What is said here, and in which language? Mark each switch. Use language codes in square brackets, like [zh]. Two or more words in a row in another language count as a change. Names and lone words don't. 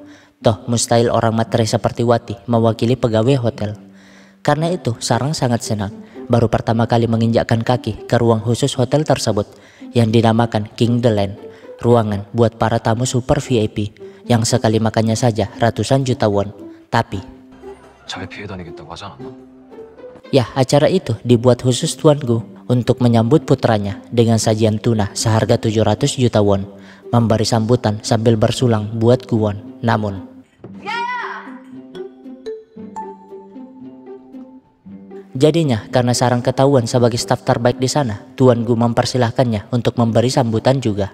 [id] Toh mustahil orang matre seperti Wati mewakili pegawai hotel. Karena itu Sarang sangat senang baru pertama kali menginjakkan kaki ke ruang khusus hotel tersebut yang dinamakan King The Land, ruangan buat para tamu super VIP yang sekali makannya saja ratusan juta won. Tapi [ko] 잘 피해 다니겠다고 하지 않았나? [id] ya, acara itu dibuat khusus Tuan Gu untuk menyambut putranya dengan sajian tuna seharga 700 juta won, memberi sambutan sambil bersulang buat Guwon. Namun jadinya karena Sarang ketahuan sebagai staf terbaik di sana, Tuan Gu mempersilahkannya untuk memberi sambutan juga.